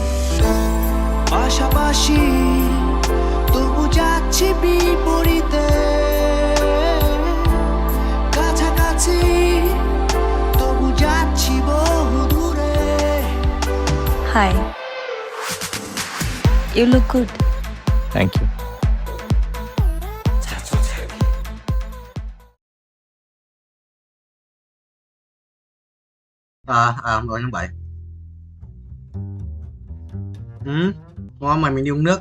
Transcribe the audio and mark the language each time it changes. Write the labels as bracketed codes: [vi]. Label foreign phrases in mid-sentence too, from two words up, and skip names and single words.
[bn] পাশাপাশি তবু যাচ্ছি বিপরীতে, কাছাকাছি তবু যাচ্ছি বহু দূরে। হাই, [en] you look good. thank you. [vi] Rồi tháng 7. Ngon mà mình đi uống nước.